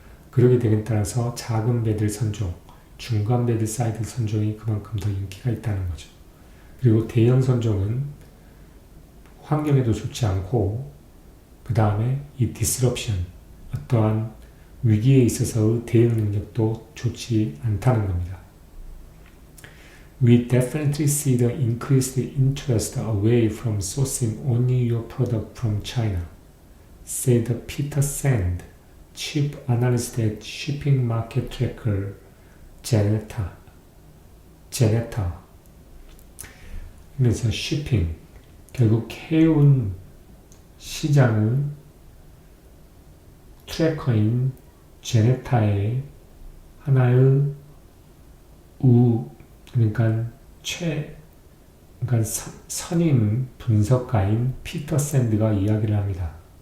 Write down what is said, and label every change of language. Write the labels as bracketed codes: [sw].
[ko] 그러게 되는 따라서 작은 배들 선종, 중간 배들 사이드 선종이 그만큼 더 인기가 있다는 거죠. 그리고 대형 선종은 환경에도 좋지 않고 그 다음에 이 disruption, 어떠한 위기에 있어서의 대응 능력도 좋지 않다는 겁니다. [en] We definitely see the increased interest away from sourcing only your product from China, said Peter Sand, chief analyst at shipping market tracker Geneta. [ko] 그래서 shipping, 결국 해운 시장의 트래커인 제네타의 하나의 그러니까 선임 분석가인 피터 샌드가 이야기를 합니다.